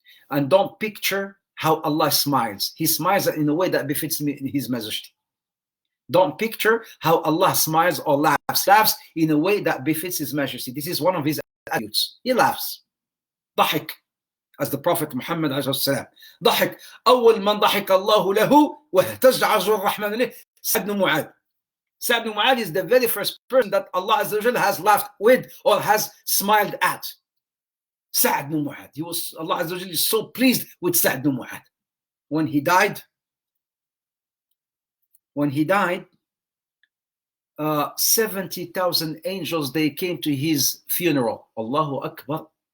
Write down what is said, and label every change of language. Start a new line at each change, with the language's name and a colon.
English: And don't picture how Allah smiles. He smiles in a way that befits His majesty. Don't picture how Allah smiles or laughs. Laughs in a way that befits His majesty. This is one of His attributes. He laughs. ضحك, as the Prophet Muhammad ﷺ.
Arabic: ضحك. أول من ضحك الله له واهتز عرش الرحمن له سعد بن معاذ.
English: Sa'd ibn Mu'adh is the very first person that Allah Azza wa Jalla has laughed with or has smiled at. Sa'd ibn Mu'adh. Allah Azza wa Jalla is so pleased with Sa'd ibn Mu'adh. When he died, 70,000 angels, they came to his funeral. Allahu Akbar.